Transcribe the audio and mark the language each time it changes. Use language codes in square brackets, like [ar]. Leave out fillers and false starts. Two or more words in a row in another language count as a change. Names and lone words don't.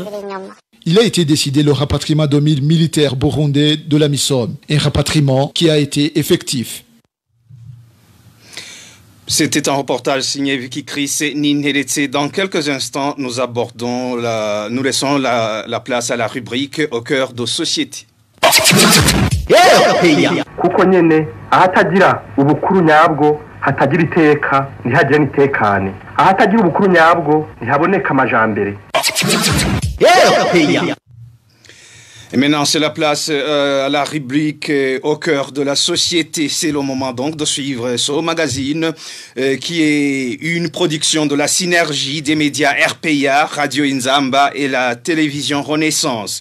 [fr] Il a été décidé le rapatriement de 1000 militaires burundais de l'AMISOM, un rapatriement qui a été effectif. C'était un reportage signé Vicky Chris et Ninheletse. Dans quelques instants, nous laissons la place à la rubrique Au cœur de société. [rn] kuko nyene ahatagira ubukuru nyabwo hatagira iteka ntihagire n'itekane ahatagira ubukuru nyabwo ntihaboneka amajambere. [fr] Et maintenant, c'est la place à la rubrique Au cœur de la société. C'est le moment donc de suivre ce magazine qui est une production de la synergie des médias RPA, Radio Inzamba et la télévision Renaissance.